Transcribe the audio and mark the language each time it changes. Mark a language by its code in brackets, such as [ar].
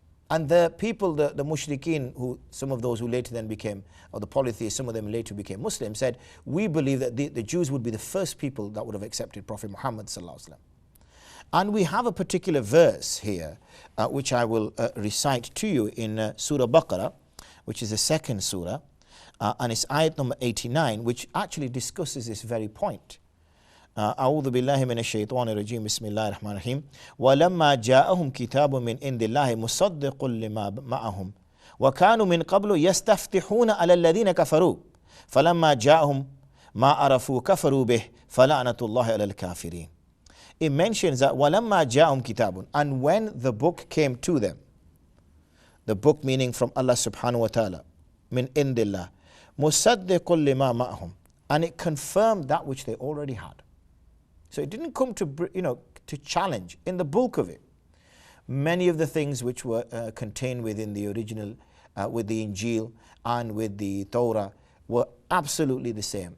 [en] And the people, the mushrikeen, who some of those who later then became, or the polytheists, some of them later became Muslims, said, we believe that the Jews would be the first people that would have accepted Prophet Muhammad ﷺ. And we have a particular verse here, which I will recite to you in Surah Baqarah, which is the second surah, and it's ayat number 89, which actually discusses this very point. [ar] أعوذ بالله من الشيطان الرجيم بسم الله الرحمن الرحيم ولما جاءهم كتاب من عند الله مصدق لما معهم وكانوا من قبل يستفتحون على الذين كفروا فلما جاءهم ما عرفوا كفروا به فلعنة الله على الكافرين. [en] It mentions that [ar] وَلَمَّا جَاءُمْ كِتَابٌ, [en] and when the book came to them, the book meaning from Allah subhanahu wa ta'ala, min indillah, [ar] مُصَدِّقٌ لِمَا مَعْهُمْ, [en] and it confirmed that which they already had. So it didn't come to challenge. In the bulk of it, many of the things which were contained within the original, with the Injil and with the Torah, were absolutely the same.